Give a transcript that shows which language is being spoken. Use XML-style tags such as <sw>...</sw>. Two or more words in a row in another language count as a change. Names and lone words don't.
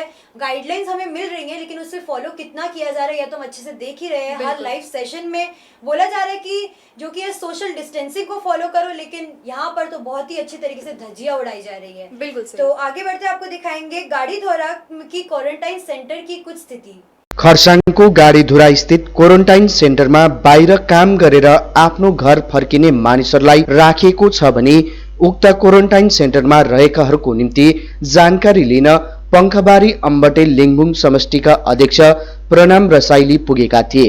<hi>गाइडलाइंस हमें मिल रही हैं, लेकिन उससे फॉलो कितना किया जा रहा है या तो हम अच्छे से देख ही रहे हैं। हर</hi> <en>live session</en> <hi>में बोला जा रहा है कि जो कि</hi> <en>social distancing</en> <hi>को फॉलो करो, लेकिन यहाँ पर तो बहुत ही अच्छी तरीके से धज्जियाँ उड़ाई जा रही है। बिल्कुल। तो आगे बढ़ते आपको दिखाएंगे गाडीधोरा की</hi> <en>quarantine center</en> <hi>की कुछ स्थिति।</hi> <ne>खरसाङको गाडीधुरा स्थित क्वारेन्टाइन सेन्टरमा बाहिर काम गरेर आफ्नो घर फर्किने मानिसहरूलाई राखिएको छ भने उक्त क्वारेन्टाइन सेन्टरमा रहेकाहरूको निम्ति जानकारी लिन पंखबारी अम्बटे लिङबुङ समष्टिका अध्यक्ष प्रणाम रसाइली पुगेका थिए।</ne>